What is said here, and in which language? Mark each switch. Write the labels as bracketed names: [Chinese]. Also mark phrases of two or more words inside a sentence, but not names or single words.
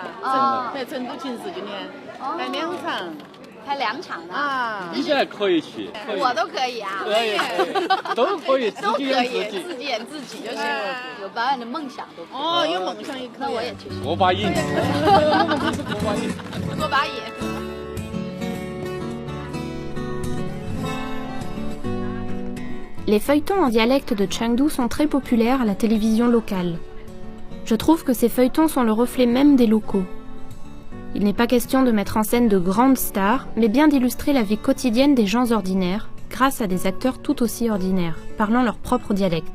[Chinese] 在成都情事今年拍2场。拍2场呢？你现在可以去，我都可以啊。可以，都可以，自己演自己就行了。有表演的梦想都可以。有梦想也可以。那我也去。过把瘾。我们不是过把瘾。过把瘾。 [French] Les feuilletons en dialecte de Chengdu sont très populaires à la télévision locale. Je trouve que ces feuilletons sont le reflet même des locaux. Il n'est pas question de mettre en scène de grandes stars, mais bien d'illustrer la vie quotidienne des gens ordinaires, grâce à des acteurs tout aussi ordinaires, parlant leur propre dialecte.